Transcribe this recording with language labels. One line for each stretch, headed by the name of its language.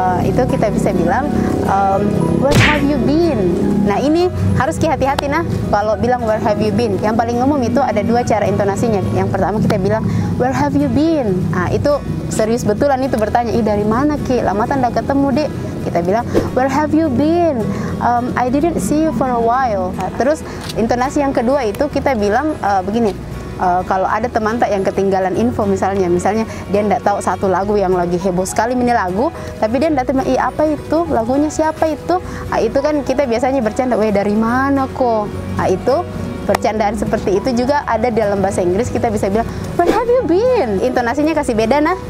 Indonesian: Itu kita bisa bilang,
English: where have you been?
Indonesian: Nah ini harus hati-hati nah kalau bilang
English: where have you been.
Indonesian: Yang paling umum itu ada dua cara intonasinya. Yang pertama kita bilang
English: where have you been.
Indonesian: Itu serius betulan itu bertanya, dari mana Ki, lama kan nggak ketemu dek. Kita bilang,
English: where have you been? I didn't see you for a while.
Indonesian: Terus intonasi yang kedua itu kita bilang begini, kalau ada teman tak yang ketinggalan info misalnya dia tidak tahu satu lagu yang lagi heboh sekali ini lagu, tapi dia tidak tahu, apa itu lagunya, siapa itu? Itu kan kita biasanya bercanda, dari mana kok? Itu bercandaan seperti itu juga ada dalam bahasa Inggris, kita bisa bilang
English: where have you been.
Indonesian: Intonasinya kasih beda nah.